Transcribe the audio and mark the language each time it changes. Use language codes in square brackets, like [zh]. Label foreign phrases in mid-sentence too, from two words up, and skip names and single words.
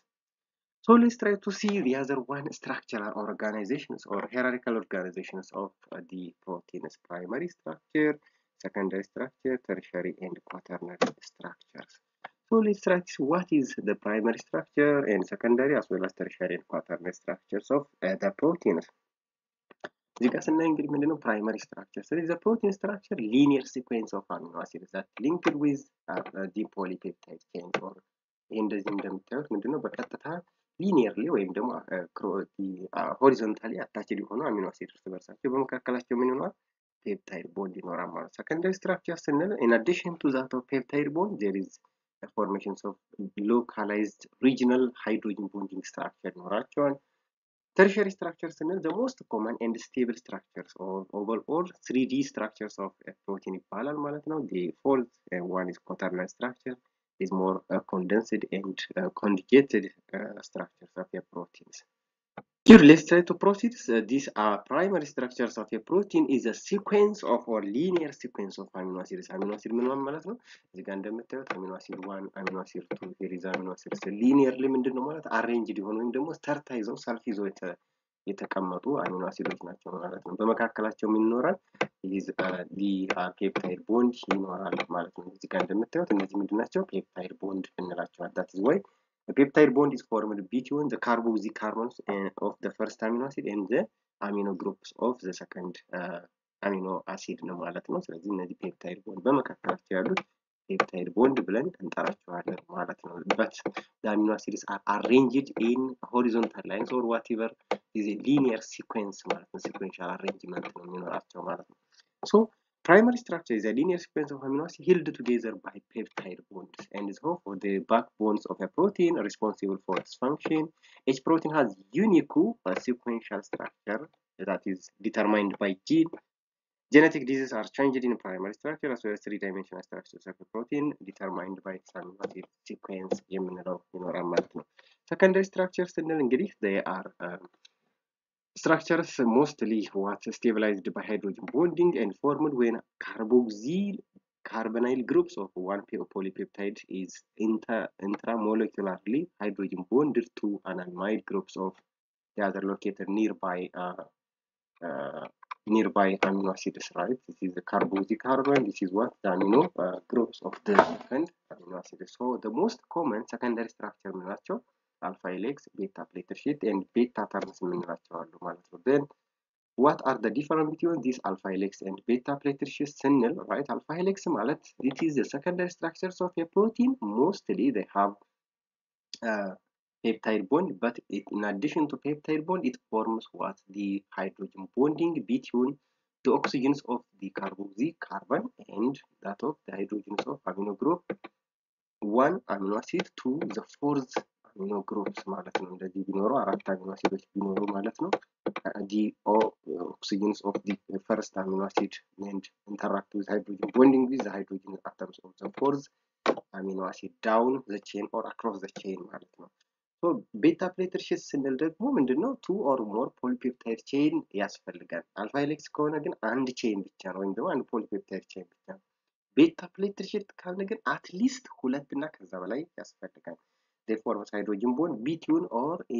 [en] So let's try to see the other one, structural organizations or hierarchical organizations of the protein's primary structure, secondary structure, tertiary, and quaternary structures. So let's try to see what is the primary structure and secondary as well as tertiary and quaternary structures of the proteins. [am] እዚህ ጋር ስናይ እንግዲህ ምንድነው [en] primary structure። [am] ስለዚህ [en] protein structure linear sequence of amino acids that linked with the polypeptide chain or [am] ይሄ እንደዚህ እንደምታዩት ምንድነው በቀጥታ ሊኒየርሊ ወይም ደግሞ [en] horizontally attached [am] የሆኑ አሚኖ አሲድ እርስ በርሳቸው በመካከላቸው ምን ይኖራል? [en] peptide bond [am] ይኖራል ማለት። [en] secondary structure ስንል in addition to that of peptide bond there is a formations of localized regional hydrogen bonding structure ይኖራቸዋል። Tertiary structures are the most common and stable structures of overall 3D structures of a protein [am] ይባላል ማለት ነው። [en] The fourth one is quaternary structure, is more condensed and conjugated structures of a proteins. Here let's try to proceed. These are primary structures of a protein is a sequence of or linear sequence of amino acids. Amino acid [am] ምን ማለት ነው? እዚህ ጋር እንደምታዩት [en] amino acid 1 amino acid 2 here is amino acid linearly [am] ምንድነው ማለት arranged የሆኑ ወይም ደግሞ ተርታ ይዘው ሰልፍ ይዘው የተቀመጡ አሚኖ አሲዶች ናቸው ማለት ነው። በመካከላቸው ምን ይኖራል? [en] peptide bond [am] ይኖራል ማለት ነው። እዚህ ጋር እንደምታዩት እነዚህ ምንድናቸው? [en] peptide bond እንላቸዋለን። that is why a peptide bond is formed between the carboxy carbons of the first amino acid and the amino groups of the second amino acid [am] ነው ማለት ነው። ስለዚህ እነዚህ ፔፕታይድ ቦንድ በመካከላቸው ያሉት ፔፕታይድ ቦንድ ብለን እንጠራቸዋለን ማለት ነው። [en] but the amino acids are arranged in horizontal lines or whatever is a linear sequence [am] ማለት ነው። [en] sequential arrangement [am] ነው የሚኖራቸው ማለት ነው። [en] so primary structure is a linear sequence of amino acids held together by peptide bonds, and so for the backbones of a protein responsible for its function. Each protein has unique sequential structure that is determined by gene. Genetic diseases are changed in primary structure as well as three-dimensional structures of a protein determined by its amino acid sequence [am] የምንለው ይኖራል ማለት ነው። [en] Secondary structures [am] ስንል እንግዲህ [en] they are structures mostly what stabilized by hydrogen bonding and formed when carboxyl carbonyl groups of one polypeptide is intramolecularly hydrogen bonded to anamide groups of the other located nearby amino acids, right? This is the carboxy carbon, this is what the amino groups of the second amino acids. So the most common secondary structure ናቸው alpha helix, beta plated sheet, and beta terms [am] የምንላቸዋሉ ማለት ነው። [en] Then what are the difference between these alpha helix and beta plated sheets ስንል, right? Alpha helix ማለት it is the secondary structures of a protein. Mostly they have peptide bond, but in addition to peptide bond it forms what the hydrogen bonding between the oxygens of the carboxy carbon and that of the hydrogens of amino group 1 amino acid to the fourth amino groups [am] ማለት ነው። እንደዚህ ቢኖሩ አራት አሚኖ አሲዶች ቢኖሩ ማለት ነው [en] the oxygens of the first amino acid and interact with hydrogen bonding with the hydrogen atoms of the fourth amino acid down the chain or across the chain [am] ማለት ነው። [en] so beta pleated sheet [am] ስንል ደግሞ ምንድነው [en] 2 or more polypeptide chain [am] ያስፈልጋል። [en] alpha helix [am] ከሆነ ግን አንድ ቼን ብቻ ነው ወይም ደግሞ አንድ [en] polypeptide chain [am] ብቻ ነው። [en] beta pleated sheet [am] ካልን ግን አትሊስት ሁለት እና ከዛ በላይ ያስፈልጋል። [en] therefore hydrogen bond between or